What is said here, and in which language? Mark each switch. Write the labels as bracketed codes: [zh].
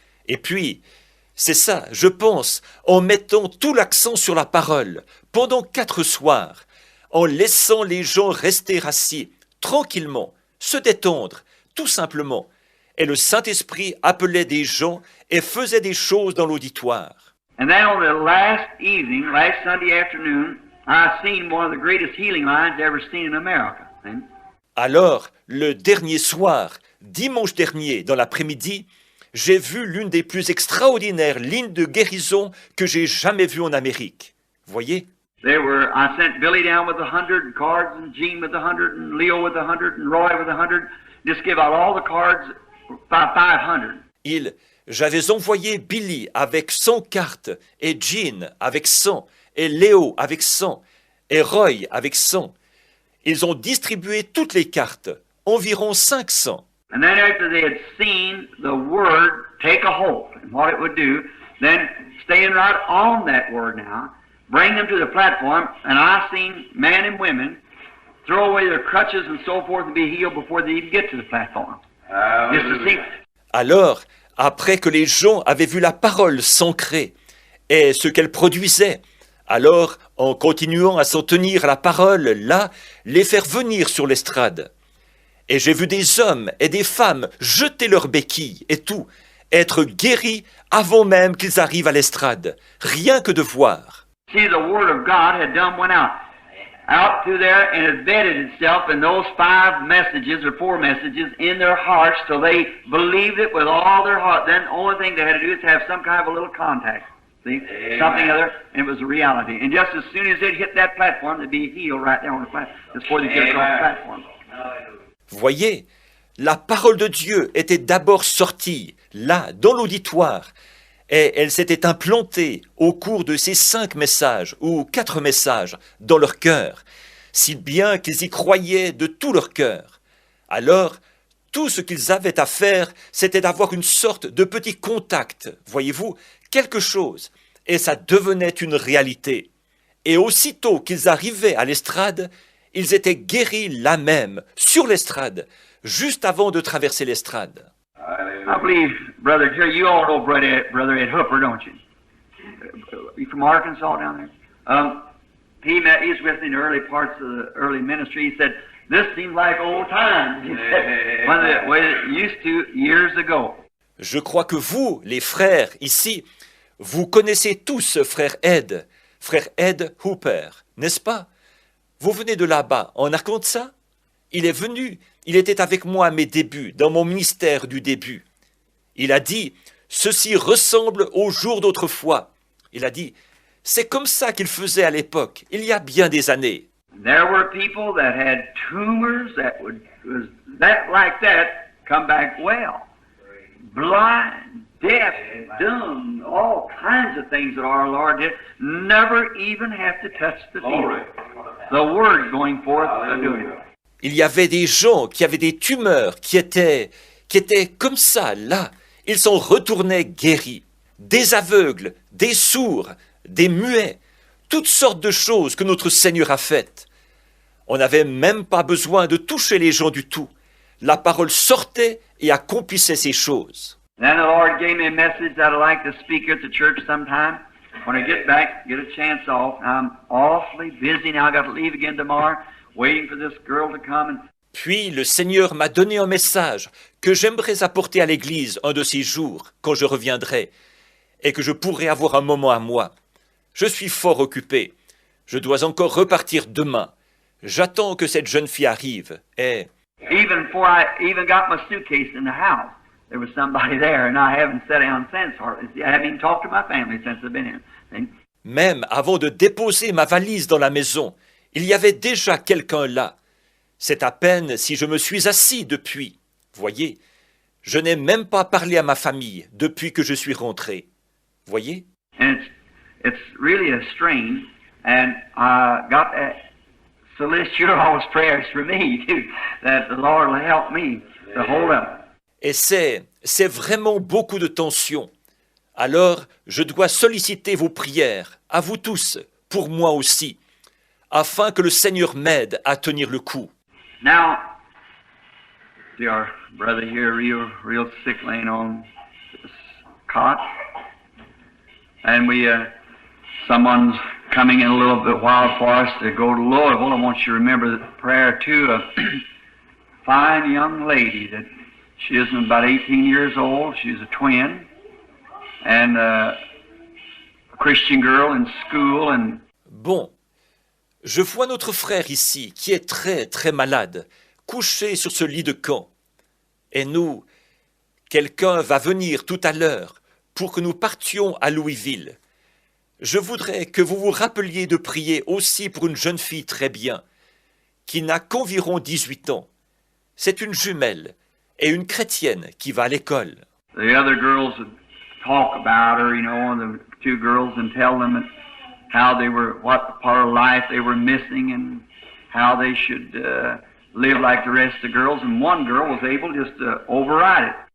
[fr] Et puis, c'est ça, je pense, en mettant tout l'accent sur la parole, pendant 4 soirs, en laissant les gens rester assis, tranquillement, se détendre, tout simplement. Et le Saint-Esprit appelait des gens et faisait des choses dans l'auditoire. [en] And then on the last evening, last Sunday afternoon, I seen one of the greatest healing lines ever seen in America. [fr] Alors, le dernier soir, dimanche dernier, dans l'après-midi, j'ai vu l'une des plus extraordinaires lignes de guérison que j'ai jamais vues en Amérique. Voyez? [en] I sent Billy down with 100 cards, and Gene with 100, and Leo with 100, and Roy with 100. Just give out all the cards, 500. [fr] J'avais envoyé Billy avec 100 cartes, et Jean avec 100, et Léo avec 100, et Roy avec 100. Ils ont distribué toutes les cartes, environ 500. [en] And then after they had seen the word take a hold and what it would do, then staying right on that word now, bring them to the platform, and I seen men and women throw away their crutches and so forth and be healed before they even get to the platform. Just to see. [fr] Alors, après que les gens avaient vu la parole s'ancrer et ce qu'elle produisait, alors, en continuant à s'en tenir à la parole, là, les faire venir sur l'estrade. Et j'ai vu des hommes et des femmes jeter leurs béquilles et tout, être guéris avant même qu'ils arrivent à l'estrade, rien que de voir. [en] See, the Word of God had went out through there and embedded itself in those 5 messages or 4 messages in their hearts till they believed it with all their heart. Then the only thing they had to do is have some kind of a little contact. See? Something other, and it was a reality. And just as soon as they'd hit that platform, they'd be healed right there on the platform, before they get across the platform. [fr] Voyez, la parole de Dieu était d'abord sortie, là, dans l'auditoire, et elle s'était implantée au cours de ces 5 messages, ou 4 messages, dans leur cœur, si bien qu'ils y croyaient de tout leur cœur. Alors, tout ce qu'ils avaient à faire, c'était d'avoir une sorte de petit contact, voyez-vous, quelque chose, et ça devenait une réalité. Et aussitôt qu'ils arrivaient à l'estrade, ils étaient guéris là même, sur l'estrade, juste avant de traverser l'estrade. [en] I believe, Brother Jerry, you all know Brother Ed Hooper, don't you? You from Arkansas down there? He's with me in the early parts of the early ministry. He said, this seems like old times. He said, when the way it used to years ago. [fr] Je crois que vous, les frères, ici, vous connaissez tous frère Ed Hooper, n'est-ce pas? Vous venez de là-bas, en Arkansas? Il est venu, il était avec moi à mes débuts, dans mon ministère du début. Il a dit, ceci ressemble aux jours d'autrefois. Il a dit, c'est comme ça qu'il faisait à l'époque, il y a bien des années. [en] There were people that had tumors that would like that come back well. Blind, deaf, dumb, all kinds of things that our Lord did, never even have to touch the field. The word going forth doing it. [fr] Il y avait des gens qui avaient des tumeurs, qui étaient comme ça, là. Ils s'en retournaient guéris. Des aveugles, des sourds, des muets, toutes sortes de choses que notre Seigneur a faites. On n'avait même pas besoin de toucher les gens du tout. La parole sortait et accomplissait ces choses. [en] Then the Lord gave me a message that I'd like to speak at the church sometime. When I get back, get a chance off. I'm awfully busy now. I got to leave again tomorrow, waiting for this girl to come. [fr] Puis le Seigneur m'a donné un message que j'aimerais apporter à l'Église un de ces jours, quand je reviendrai, et que je pourrai avoir un moment à moi. Je suis fort occupé. Je dois encore repartir demain. J'attends que cette jeune fille arrive, et... [en] Even before I even got my suitcase in the house, there was somebody there, and I haven't sat down since hardly. I haven't even talked to my family since I've been here. [fr] Même avant de déposer ma valise dans la maison, il y avait déjà quelqu'un là. C'est à peine si je me suis assis depuis. Voyez, je n'ai même pas parlé à ma famille depuis que je suis rentré. Voyez? [en] And it's really a strain, and I got to solicit your all's prayers for me, too, that the Lord will help me to hold up. [fr] Et c'est vraiment beaucoup de tension. Alors, je dois solliciter vos prières, à vous tous, pour moi aussi, afin que le Seigneur m'aide à tenir le coup. [en] Now, see our brother here, real sick, laying on this cot, and someone's coming in a little bit while for us to go to Louisville. I want you to remember the prayer too, a fine young lady that she is about 18 years old. She's a twin, and a Christian girl in school. And [fr] bon, je vois notre frère ici, qui est très, très malade, couché sur ce lit de camp. Et nous, quelqu'un va venir tout à l'heure pour que nous partions à Louisville. Je voudrais que vous vous rappeliez de prier aussi pour une jeune fille très bien, qui n'a qu'environ 18 ans. C'est une jumelle et une chrétienne qui va à l'école. [en] the other girls would talk about her, you know, the two girls, and tell them how they were, what part of life they were missing, and how they should live like the rest of the girls. And one girl was able just to override it.